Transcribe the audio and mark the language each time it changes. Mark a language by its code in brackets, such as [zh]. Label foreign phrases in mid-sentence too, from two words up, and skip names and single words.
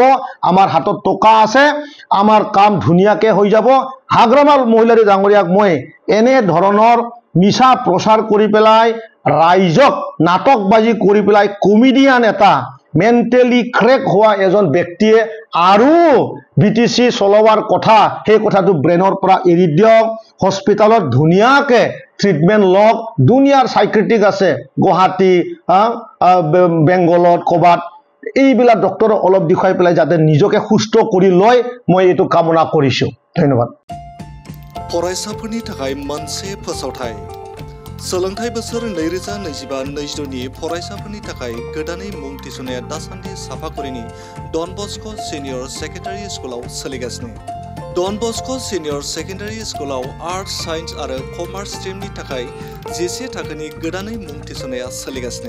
[as] আমাৰ হাতত টকা আছে আমাৰ কাম ধুনিয়াকে হৈ যাব হাগ্ৰামা মহিলাৰী ডাঙৰীয়াক মই এনে ধৰণৰ মিছা প্ৰচাৰ কৰি পেলাই ৰাইজক নাটকবাজি কৰি পেলাই কমেডিয়ান এটা [en] mentally crack [as] হোৱা এজন ব্যক্তিয়ে আৰু বিটিসি চলোৱাৰ কথা সেই কথাটো ব্ৰেনৰ পৰা এৰি দিয়ক হস্পিটালত ধুনিয়াকে ট্ৰিটমেন্ট লওক দুনিয়াৰ সাইকিয়াট্ৰিক আছে গুৱাহাটী বেংগলত কবাত এইবিলা ডক্টৰ অলপ দেখাই পেলাই যাতে নিজকে সুস্থ কৰি লয় মই এটো কামনা কৰিছো ধন্যবাদ [brx] फरायसाफोरनि थाखाय मोनसे फोसावथाय सोलोंथाइ बोसोर 2025-26 नि फरायसाफोरनि थाखाय गोदानै मुं थिसननाया दासान्दि साफागुरिनि डन बस्को [en] senior secondary [brx] स्कुलाव सोलिगासिनो डन बस्को [en] senior secondary [brx] स्कुलाव [en] arts science [brx] आरो [en] commerce stream [brx] थाखाय 10 थाखोनि गोदानै मुं थिसननाया सोलिगासिनो